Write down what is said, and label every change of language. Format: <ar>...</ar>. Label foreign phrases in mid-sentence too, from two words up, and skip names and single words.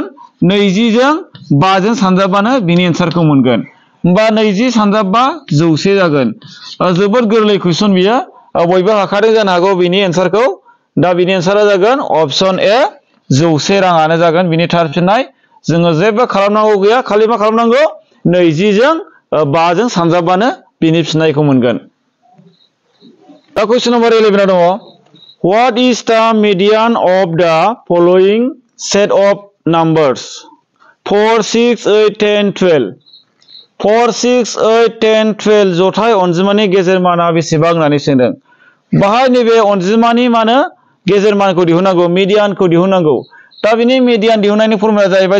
<brx>20 जों 5 जों सानजाबबानो बिनि एन्सारखौ मोनगोन होमबा 20 सानजाब 5 100 जागोन जोबोद गोरलै कुइसन बियो बयबो हाखादों जानो हागौ बिनि एन्सारखौ दा बिनि एन्सारा जागोन ऑप्शन ए 100 राङानो जागोन बिनि थार फिननाय जोङो जेबो खालामनांगौ गैया खालि मा खालामनांगौ 20 जों 5 जों सानजाबबानो बिनि फिननायखौ मोनगोन दा क्वेश्चन नम्बर 11 दङ</brx> <en>What is the median of the following set of numbers 4 6 8</en> <brx>10 12 4 6 8 10 12 जथाय अनजिमानि गेजेर माना बेसेबां होननानै सोंदों बाहाय नैबे अनजिमानि मानो गेजेर मानखौ दिहुननांगौ मिडियानखौ दिहुननांगौ दा बिनि मिडियान दिहुननायनि फर्मुला जाहैबाय</brx>